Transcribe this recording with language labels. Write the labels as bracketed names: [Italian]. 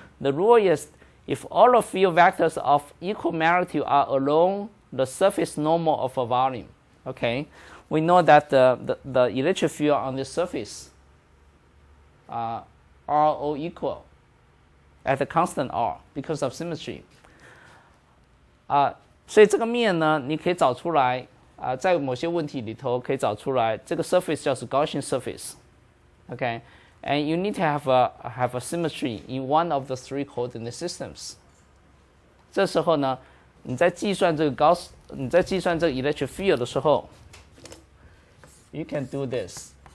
[English] The rule is if all the field vectors of equal magnitude are along the surface normal of a volume. Okay, we know that the electric field on the surface are all equal at the constant r because of symmetry. [Chinese] 所以这个面呢，你可以找出来在某些问题里头可以找出来，这个 surface 叫是 Gaussian surface. [English] Okay, and you need to have a symmetry in one of the three coordinate systems. [Chinese] 这时候呢，你在计算这个electric field 的时候 ， [English] you can do this.